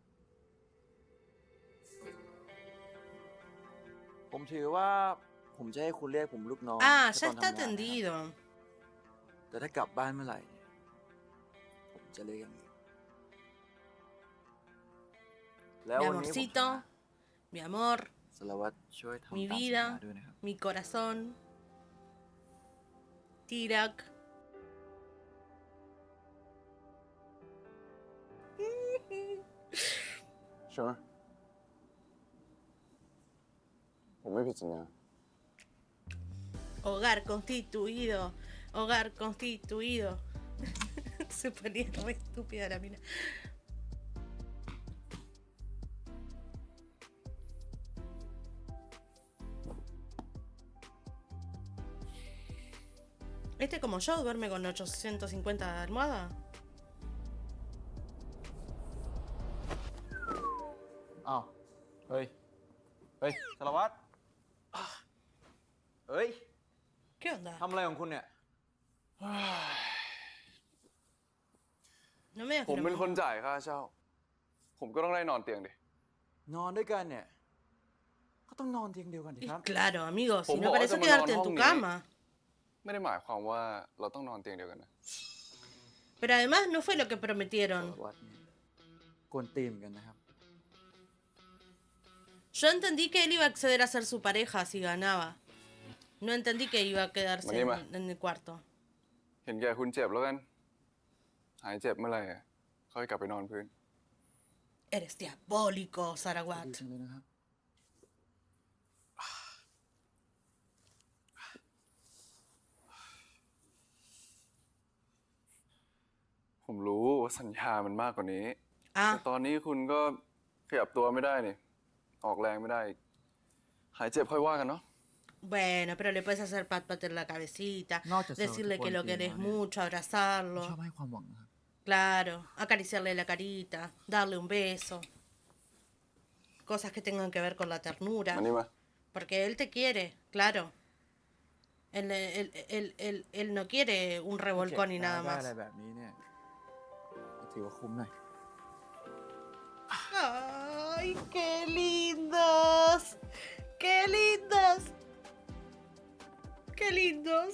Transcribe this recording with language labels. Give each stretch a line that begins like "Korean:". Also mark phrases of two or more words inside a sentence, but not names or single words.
Thai: ผมถือว่าผมจะให้คุณเรียกผมลูกน้อง
Spanish: Ah,
Thai: แค่
Spanish: ya
Thai: ตอน
Spanish: está
Thai: ทำงานนะครับ
Spanish: atendido.
Thai: แต่ถ้ากลับบ้านเมื่อไหร่เนี่ยผมจะเรียกอย่างนี้แล้ว
Spanish: Mi
Thai: วันนี้ผม
Spanish: amorcito, mi amor,
Thai: สารวัตรช่วยทำ
Spanish: mi
Thai: ตามสัญญา
Spanish: vida,
Thai: ด้วยนะครับ
Spanish: mi corazón. Tirak.
Thai: Sure ผมไม่ผิดสัญญา
Spanish: Hogar constituido. Hogar constituido. Se ponía re estúpida la mina. Este como yo duerme con 850 de almohada.
Thai: อ้าว เฮ้ย เฮ้ย สารวัตรเฮ้ย
Spanish: ¿Qué onda?
Thai: ทำอะไรของคุณเนี่ย
Spanish: No me digas
Thai: ผม
Spanish: que no
Thai: เป็น
Spanish: me-
Thai: คนจ่ายค่าเช่า ผมก็ต้องได้นอนเตียงดิ นอนด้วยกันเนี่ย ก็ต้องนอนเตียงเดียวกันดิ
Spanish: Y
Thai: ครับ
Spanish: claro, amigo, si Pues no vos para eso vas a quedarte en mandar tu un cama.
Thai: ไม่ได้หมายความว่าเราต้องนอนเตียงเดียวกันนะ
Spanish: Pero además no fue lo que
Thai: สาร
Spanish: prometieron.
Thai: วัตรเนี่ยกวนตีนเหมือนกันนะครับ
Spanish: Yo entendí que él iba a acceder a ser su pareja si ganaba. No entendí que iba a quedarse Manima. en el cuarto.
Thai: เห็นแก่คุณเจ็บแล้วกัน หายเจ็บเมื่อไหร่อะค่อยกลับไปนอนพื้น
Spanish: Eres diabólico,
Thai: ดี
Spanish: Sarawat.
Thai: จังเลยนะครับ ผมรู้ว่าสัญญามันมากกว่านี้
Spanish: Ah,
Thai: แต่ตอนนี้คุณก็ขยับตัวไม่ได้นี่ ออกแรงไม่ได้อีกหายเจ็บค่อยว่ากันเนาะ
Spanish: Bueno, pero le puedes hacer pat pat en la cabecita, No, te decirle sabe que que lo cuál querés tiene, mucho,
Thai: ช
Spanish: abrazarlo.
Thai: อบให้ความหวังนะครับ
Spanish: Claro, acariciarle la carita, darle un beso. Cosas que tengan que ver con la ternura.
Thai: มานี่มา
Spanish: Porque él te quiere, claro. Él no quiere un revolcón y nada
Thai: ได้อะไร
Spanish: más.
Thai: แบบนี้เนี่ยถือว่าคุ้มหน่อย
Spanish: ¡Ay, qué lindos! ¡Qué lindos! ¡Qué lindos!